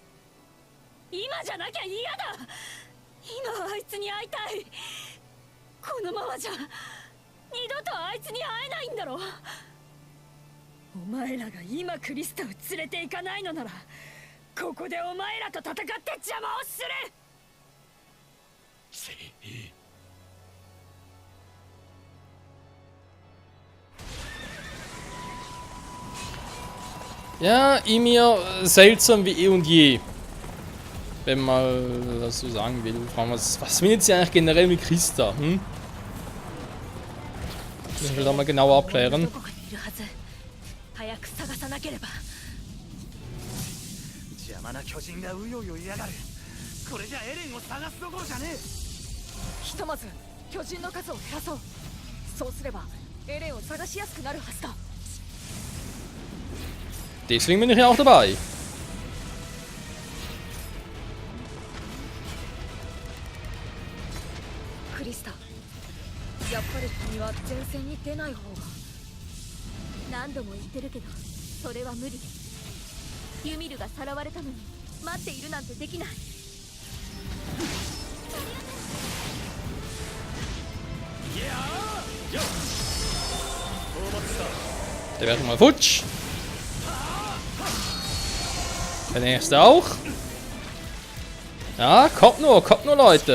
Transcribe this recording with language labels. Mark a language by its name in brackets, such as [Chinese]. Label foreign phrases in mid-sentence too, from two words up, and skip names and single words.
[Japanese] 今じゃなきゃ嫌だ。今はあいつに会いたい。このままじゃ二度とあいつに会えないんだろ。お前らが今クリスタを連れて行かないのならここでお前らと戦って邪魔をする。 [German] Ja, Ymir, seltsam wie eh und je. Wenn man das so sagen will. Was will jetzt eigentlich generell mit Christa? Hm? Das will ich mal genauer abklären. [Japanese] 邪魔な巨人がうようよいやがる。これじゃエレンを探すどころじゃねえ。ひとまず巨人の数を減らそう。そうすればエレンを探しやすくなるはずだ。 [German] Deswegen bin ich ja auch dabei. Krista, [Japanese] やっぱり君は前線に出ない方が。何度も言ってるけど、それは無理です。ユミルがさらわれたのに待っているなんてできない。 [German] Der wäre mal futsch. Der nächste auch. Ja, kommt nur, Leute.